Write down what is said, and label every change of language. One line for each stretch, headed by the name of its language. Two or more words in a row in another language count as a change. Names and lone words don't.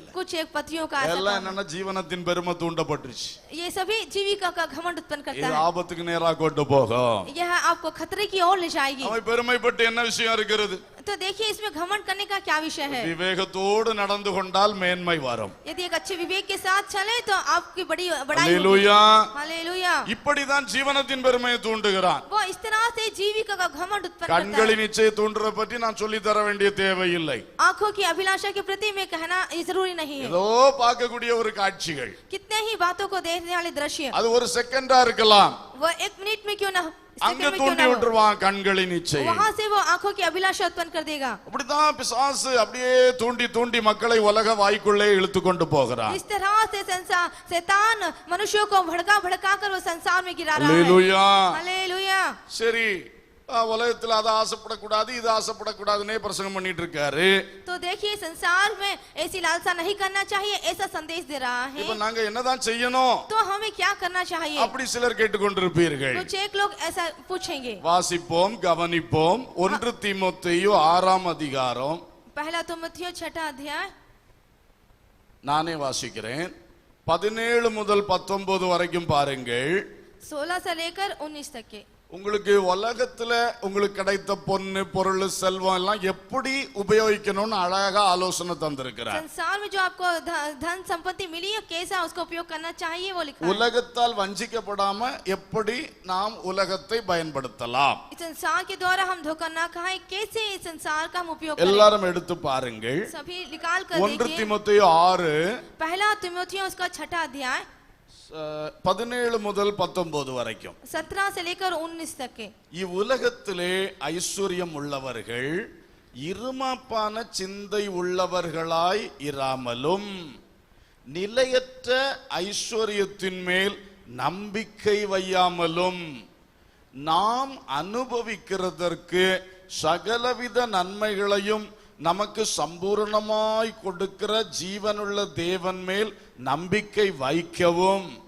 Hindi: कुछ एक पतियों का ऐसा
Tamil: எல்லாம்
Hindi: काम
Tamil: என்னன்னா ஜீவனத்தின் பெருமை தூண்டப்பட்டுச்சு.
Hindi: है। ये सभी जीविका का घमंड उत्पन्न
Tamil: இது
Hindi: करता है।
Tamil: ஆபத்துக்கு நேரா கொண்டு போகும்.
Hindi: यह आपको खतरे की ओर ले जाएगी।
Tamil: அவன் பெருமைப்பட்டு என்ன விஷயம் இருக்கிறது?
Hindi: तो देखिए इसमें घमंड करने का क्या विषय है।
Tamil: விவேகத்தோடு நடந்து கொண்டால் மேன்மை வரும்.
Hindi: यदि एक अच्छे विवेक के साथ चले तो आपकी बड़ी बड़ाई होगी।
Tamil: அல்லேலூயா.
Hindi: हालेलुया।
Tamil: இப்படிதான் ஜீவனத்தின் பெருமையை தூண்டுகிறான்.
Hindi: वो इस तरह से जीविका का घमंड उत्पन्न करता
Tamil: கண்களின்
Hindi: है।
Tamil: இச்சையை தூண்டுறத பற்றி நான் சொல்லி தர வேண்டிய தேவையில்லை.
Hindi: आंखों की अभिलाषा के प्रति में कहना ये जरूरी नहीं है।
Tamil: ஏதோ பார்க்கக்கூடிய ஒரு காட்சிகள்,
Hindi: कितने ही बातों को देखने वाले दृश्य,
Tamil: அது ஒரு செகண்டா இருக்கலாம்,
Hindi: वो एक मिनट में क्यों ना हो,
Tamil: அங்க
Hindi: सेकंड में क्यों
Tamil: தூண்டி
Hindi: ना हो,
Tamil: விட்டுருவான் கண்களின் இச்சை.
Hindi: वहां से वो आंखों की अभिलाषा उत्पन्न कर देगा।
Tamil: அப்படிதான் பிசாசு அப்படியே தூண்டி தூண்டி மக்களை உலக வாய்க்குள்ளே இழுத்து கொண்டு போகிறான்.
Hindi: इस तरह से संसार शैतान मनुष्यों को भड़का भड़का कर वो संसार में गिरा रहा है।
Tamil: அல்லேலூயா.
Hindi: हालेलुया।
Tamil: சரி, உலகத்துல அதை ஆசைப்படக்கூடாது, இது ஆசைப்படக்கூடாதுன்னே பிரசங்கம் பண்ணிட்டு இருக்காரு.
Hindi: तो देखिए संसार में ऐसी लालसा नहीं करना चाहिए, ऐसा संदेश दे रहा है।
Tamil: இப்ப நாங்க என்னதான் செய்யணும்
Hindi: तो हमें क्या करना चाहिए?
Tamil: அப்படி சிலர் கேட்டுக்கொண்டிருப்பீர்கள்.
Hindi: कुछ एक लोग ऐसा पूछेंगे।
Tamil: வாசிப்போம், கவனிப்போம். 1 தீமோத்தேயு 6ஆம் அதிகாரம்,
Hindi: पहला तीमुथियुस 6 अध्याय,
Tamil: நானே வாசிக்கிறேன். 17 முதல் 19 வரைக்கும் பாருங்கள்.
Hindi: 16 से लेकर 19 तक के।
Tamil: உங்களுக்கு உலகத்துல உங்களுக்கு கிடைத்த பொன்னு பொருள் செல்வம் எல்லாம் எப்படி உபயோகிக்கணும்னு அழகா ஆலோசனை தந்திருக்கிறார்.
Hindi: संसार में जो आपको धन संपत्ति मिली है, कैसा उसका उपयोग करना चाहिए वो लिखा है।
Tamil: உலகத்தால் வஞ்சிக்கப்படாம எப்படி நாம் உலகத்தை பயன்படுத்தலாம்.
Hindi: इस संसार के द्वारा हम धोखा ना खाएं, कैसे इस संसार का हम उपयोग करें।
Tamil: எல்லாரும் எடுத்து பாருங்கள்.
Hindi: सभी निकाल कर 1 देखिए।
Tamil: தீமோத்தேயு 6
Hindi: पहला तीमुथियुस का 6 अध्याय
Tamil: 17 முதல் 19 வரைக்கும்.
Hindi: 17 से लेकर 19 तक के।
Tamil: இவ்வுலகத்திலே ஐஸ்வர்யம் உள்ளவர்கள் இருமாப்பான சிந்தை உள்ளவர்களாய் இராமலும் நிலையற்ற ஐஸ்வர்யத்தின் மேல் நம்பிக்கை வையாமலும் நாம் அனுபவிக்கிறதற்கு சகலவித நன்மைகளையும் நமக்கு சம்பூர்ணமாய் கொடுக்கிற ஜீவனுள்ள தேவன் மேல் நம்பிக்கை வைக்கவும்,